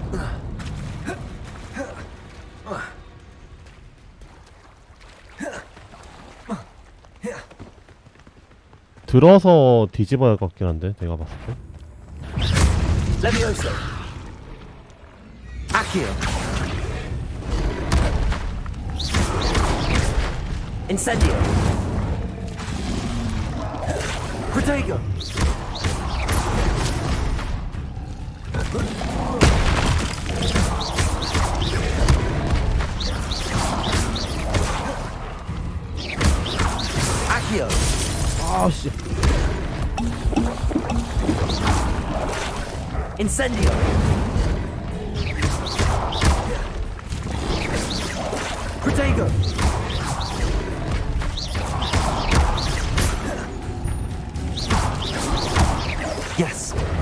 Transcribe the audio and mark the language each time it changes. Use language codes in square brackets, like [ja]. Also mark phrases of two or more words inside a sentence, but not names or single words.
[ko] 들어서 뒤집어야 할 것 같긴 한데 내가 봤을 때. [la] Levioso. Accio. Incendio. Protego. Accio. [ko] 아 씨. [la] Incendio. Protego. [en] Yes.